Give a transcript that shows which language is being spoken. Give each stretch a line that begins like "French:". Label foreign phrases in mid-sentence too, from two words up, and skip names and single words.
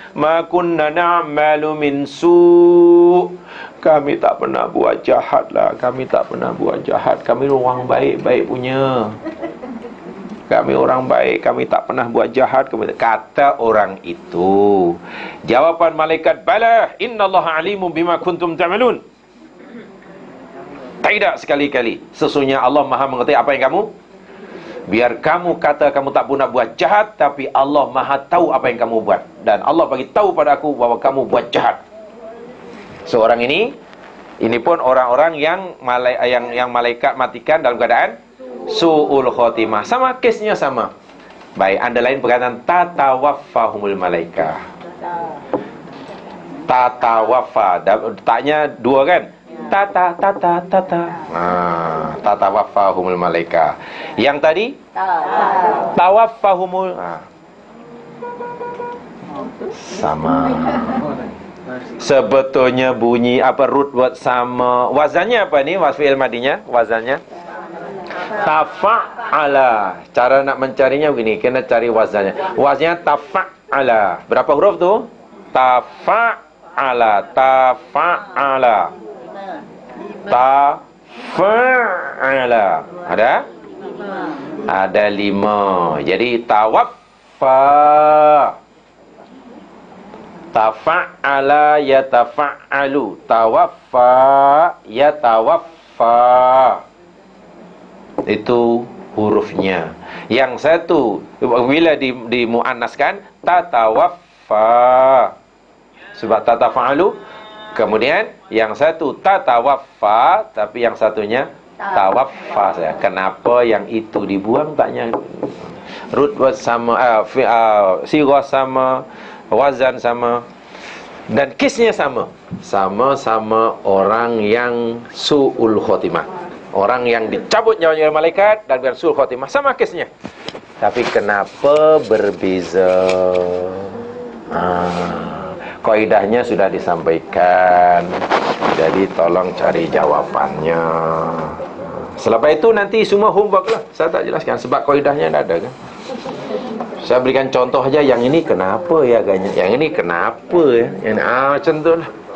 Arabic: ما كنا نعمل من سوء'.
Malay: Kami tak pernah buat jahat lah. Kami tak pernah buat jahat. Kami orang baik-baik punya. Kami orang baik. Kami tak pernah buat jahat. Kata orang itu. Jawapan malaikat,
Arabic: بلى إن الله عليم بما كنتم تعملون.
Malay: Tidak sekali-kali. Sesungguhnya Allah Maha mengetahui apa yang kamu. Biar kamu kata kamu tak pernah buat jahat, tapi Allah Maha tahu apa yang kamu buat. Dan Allah bagi tahu pada aku bahawa kamu buat jahat. Seorang ini pun orang-orang yang malaikat matikan dalam keadaan
Arabic: سوء الخاتمة.
Malay: Sama kesnya sama. Baik, underline perkataan
Arabic: تتوفاهم الملائكة.
Malay: Tatawaffa. Taknya dua kan? Tata.
Arabic: تتوفاهم الملائكة.
Malay: Yang tadi? Tawaffahumul. Sama. Sebetulnya bunyi apa,
English: root word
Malay: sama. Wazannya apa ni? Fi'il madinya wazannya tafa'ala. Cara nak mencarinya begini, kena cari wazannya. Wazannya tafa'ala. Berapa huruf tu? Tafa'ala. Tafa'ala. Ada 5. Jadi tawaffa.
Arabic: تفاعل يتفاعل. توفى يتوفى.
Malay: Itu hurufnya. Yang satu bila dimuannaskan tatawaffa, sebab tatafa'alu. Kemudian yang satu tatawaffa, tapi yang satunya tawaffa. Kenapa yang itu dibuang? Taknya
English: root word
Malay: sama, sirah sama, wazan sama, dan kisnya sama. Sama-sama orang yang
Arabic: سوء الخاتمة.
Malay: Orang yang dicabut nyawanya oleh malaikat dan Rasul Khotimah sama kesnya. Tapi kenapa berbeza? Kaidahnya sudah disampaikan. Jadi tolong cari jawabannya. Selepas itu nanti semua homework lah. Saya tak jelaskan sebab kaidahnya dah ada kan. Saya berikan contoh aja, yang ini kenapa ya agaknya, yang ini kenapa ya, yang ini, macam tu lah.